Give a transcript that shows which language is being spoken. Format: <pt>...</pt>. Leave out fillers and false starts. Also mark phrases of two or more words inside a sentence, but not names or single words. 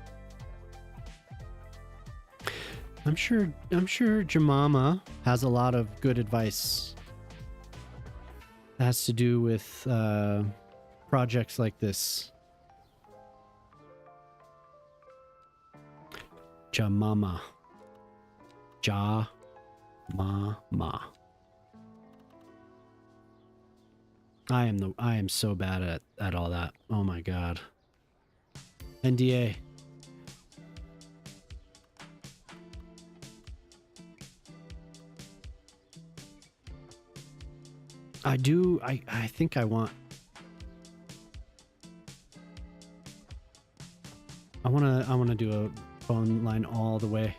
<en>I'm sure Jamama has a lot of good advice that has to do with projects like this. Jamama. Ja-ma-ma. I am so bad at all that. Oh my god. NDA. I think I want to do a phone line all the way.</en>